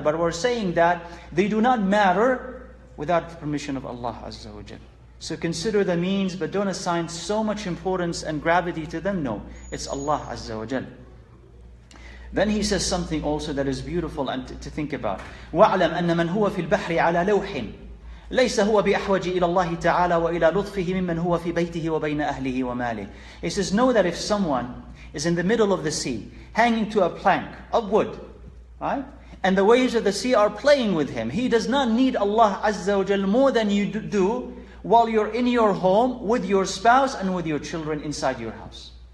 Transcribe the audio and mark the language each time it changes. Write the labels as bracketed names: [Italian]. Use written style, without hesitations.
[English] But we're saying that they do not matter without the permission of Allah Azza wa Jal. So consider the means, but don't assign so much importance and gravity to them. No, it's Allah Azza wa Jal. Then he says something also that is beautiful and to think about. [Arabic] وَاعْلَمْ أَنَّ مَنْ هُوَ فِي الْبَحْرِ عَلَى لَوْحٍ ليس هو بأحوج إلى الله تعالى وإلى لطفه ممن هو في بيته وبين أهله وماله. [English] He says, know that if someone is in the middle of the sea, hanging to a plank of wood, right? And the waves of the sea are playing with him, he does not need Allah Azza wa Jal more than you do while you're in your home with your spouse and with your children inside your house.